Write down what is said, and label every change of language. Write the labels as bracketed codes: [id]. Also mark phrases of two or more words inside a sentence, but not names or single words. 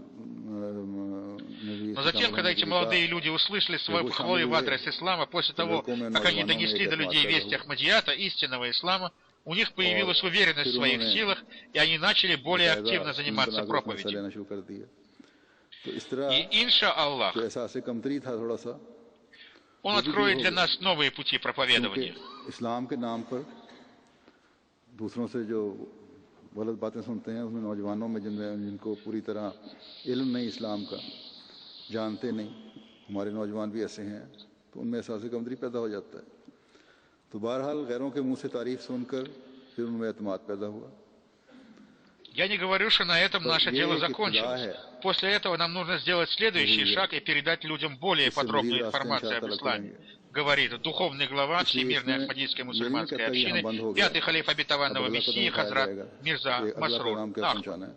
[ru] Но затем, когда эти молодые люди услышали свою похвалу в адрес ислама, после того, как они донесли до людей весть Ахмадията, истинного ислама, у них появилась уверенность в своих силах, и они начали более активно заниматься проповедью. И [ar] إن شاء الله, [ru] Он откроет для нас новые пути проповедования. [ur] غلط باتیں سنتے ہیں اس میں نوجوانوں میں جن کو پوری طرح علم نہیں اسلام کا جانتے نہیں، ہمارے نوجوان بھی ایسے ہیں، تو ان میں احساس کمتری پیدا ہو جاتا ہے. تو بہرحال غیروں کے منہ سے تعریف سن کر پھر ان میں اعتماد پیدا ہوا. [ru] Я не говорю, что на этом наше дело закончилось. После этого нам нужно сделать следующий шаг и передать людям более подробную информацию об исламе. Говорит духовный глава Всемирной Ахмадийской мусульманской общины, пятый халиф обетованного Мессии Хазрат Мирза Масрур Ахмад.